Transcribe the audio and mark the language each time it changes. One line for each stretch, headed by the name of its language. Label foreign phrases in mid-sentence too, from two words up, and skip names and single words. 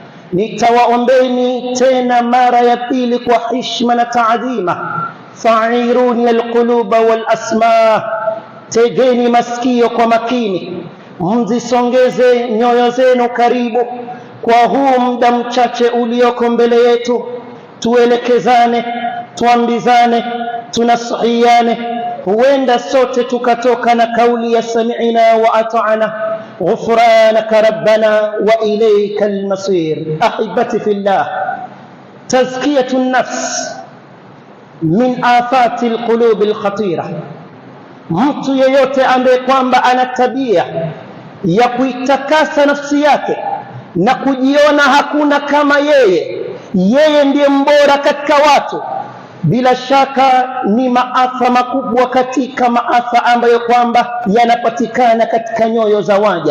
Swahili: Nitawaombeni tena mara ya pili kwa heshima na taadhima,
Arabic: فأعيروني القلوب والأسماع,
Swahili: tegeni masikio kwa makini, mzisongeze nyoyo zenu karibu kwa huu muda mchache ulioko mbele yetu. Tuelekezane, tuambizane, tunasihiane, huenda sote tukatoka na kauli ya
Arabic: سمعنا وأطعنا غفرانك ربنا وإليك المصير. أحبتي في الله، تزكية النفس من آفات القلوب الخطيرة.
Swahili: Mtu yeyote ambaye kwamba ana tabia ya kuitakasa nafsi yake na kujiona hakuna kama yeye ndiye mbora katika watu, bila shaka ni maafa makubwa katika maafa ambayo kwamba yanapatikana katika nyoyo za waja.